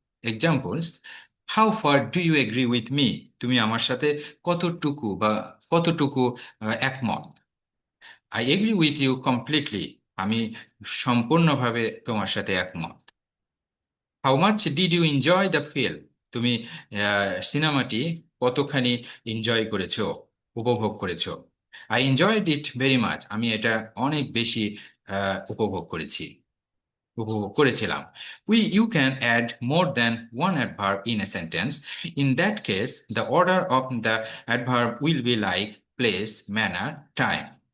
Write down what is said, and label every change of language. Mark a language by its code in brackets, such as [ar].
[en] Examples: how far do you agree with me, [bn] তুমি আমার সাথে কতটুকু একমত। [en] I agree with you completely, [bn] আমি সম্পূর্ণভাবে তোমার সাথে একমত। [en] How much did you enjoy the film, [bn] তুমি সিনেমাটি কতখানি এনজয় করেছো, উপভোগ করেছো। [en] I enjoyed it very much, [bn] আমি এটা অনেক বেশি উপভোগ করেছিলাম। [en] You can add more than one adverb in a sentence. In that case, the order of the adverb will be like place, manner, time.